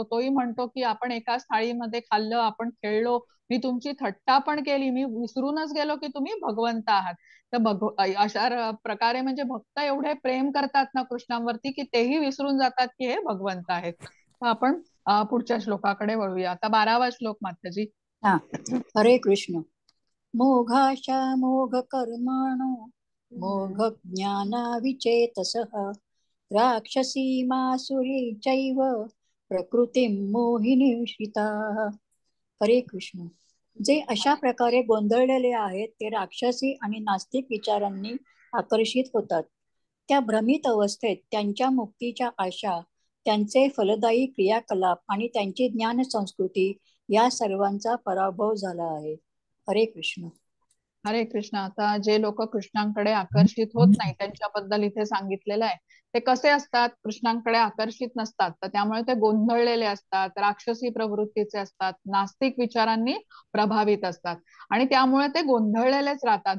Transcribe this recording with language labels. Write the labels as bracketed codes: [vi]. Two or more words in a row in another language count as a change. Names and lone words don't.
[mr] तोही म्हणतो की आपण एकाच थाळीमध्ये खाल्लं, आपण खेळलो, मी तुमची थट्टा पण केली, मी विसरूनच गेलो की तुम्ही भगवंत आहात. तर अशा प्रकारे म्हणजे भक्त एवढे प्रेम करतात ना कृष्णांवरती की तेही विसरून जातात की हे भगवंत आहेत. तर आपण पुढच्या श्लोकाकडे वळूया. आता 12वा श्लोक माताजी. हा. हरे कृष्ण. [sa] मोघाशा मोघ कर्माणो मोघ ज्ञानाविचेतसः राक्षसी मासुरी चैव प्रकृतीं मोहिनीश्रिताः. [mr] हरे कृष्ण. जे अशा प्रकारे गोंधळलेले आहेत ते राक्षसी आणि नास्तिक विचारांनी आकर्षित होतात. त्या भ्रमित अवस्थेत त्यांच्या मुक्तीच्या आशा, त्यांचे फलदायी क्रियाकलाप आणि त्यांची ज्ञान संस्कृती या सर्वांचा पराभव झाला आहे. हरे कृष्ण. हरे कृष्ण. आता जे लोक कृष्णांकडे आकर्षित होत नाही त्यांच्याबद्दल इथे सांगितलेलं आहे. ते कसे असतात? कृष्णांकडे आकर्षित नसतात, तर त्यामुळे ते गोंधळलेले असतात, राक्षसी प्रवृत्तीचे असतात, नास्तिक विचारांनी प्रभावित असतात आणि त्यामुळे ते गोंधळलेलेच राहतात.